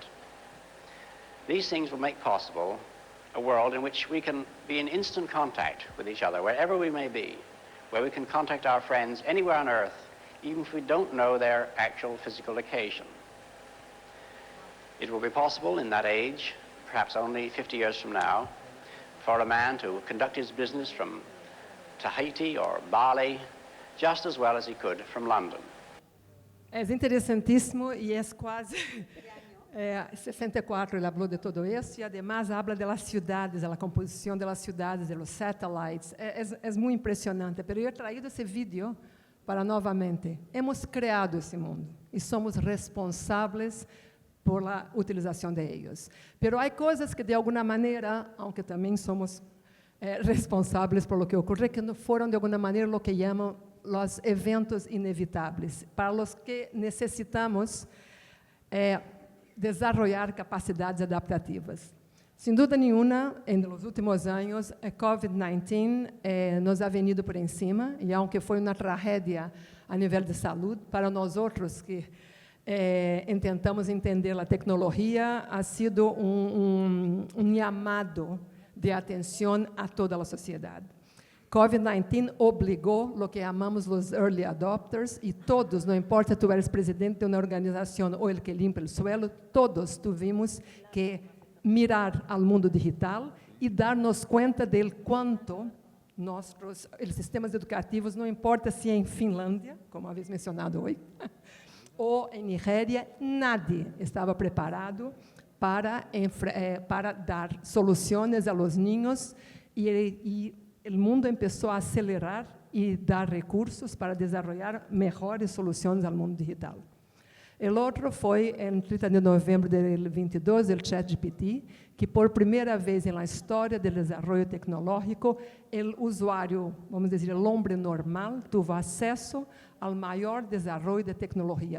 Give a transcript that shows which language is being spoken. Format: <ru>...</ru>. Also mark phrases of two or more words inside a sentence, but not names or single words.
<en>These things will make possible a world in which we can be in instant contact with each other, wherever we may be, where we can contact our friends anywhere on Earth, even if we don't know their actual physical location. It will be possible in that age, perhaps only 50 years from now, for a man to conduct his business from Tahiti or Bali just as well as he could from London.</en> <pt>É interessantíssimo e é quase 64 ele falou de todo isso e</pt> <es>además habla de las ciudades, de la composición de las ciudades, de los satellites.</es> <pt>É muito impressionante, pero eu</pt> <es>he traído</es> <pt>esse vídeo para novamente. Hemos criado esse mundo e somos responsáveis</pt> <es>por la</es> <pt>utilização</pt> <es>de ellos.</es> <pt>Pero há coisas que de alguma maneira, aunque também somos responsáveis</pt> <es>por lo que</es> <pt>ocorre, que não foram de alguma maneira</pt> <es>lo que</es> <pt>chamam os eventos inevitáveis, para os que necessitamos desarrollar capacidades adaptativas.</pt> <es>Sin duda nenhuma, en los últimos años, el COVID-19 nos ha venido por encima, y aunque</es> <pt>foi uma tragédia a nível de saúde, para nós outros que tentamos entender a tecnologia,</pt> <es>ha sido</es> <pt>um llamado de atenção a toda a sociedade. COVID-19 obrigou o que chamamos os</pt> <en>early adopters,</en> <pt>e todos, não importa se</pt> <es>tu eres</es> <pt>presidente de uma organização ou</pt> <es>el que</es> <pt>limpa o suelo,</pt> <es>todos tuvimos que mirar</es> <pt>ao mundo digital e dar-nos conta de quanto nossos sistemas educativos, não importa se é em Finlândia, como havias mencionado hoje, ou em Nigéria, nadie estava preparado para dar soluções a</pt> <es>los niños,</es> <pt>e o mundo começou a acelerar e dar recursos para desenvolver melhores soluções ao mundo digital. O outro foi, em 30 de novembro de 2022, o ChatGPT, que por primeira vez na história do desenvolvimento tecnológico, o usuário, vamos dizer, o homem normal, teve acesso ao maior desenvolvimento de tecnologia.</pt>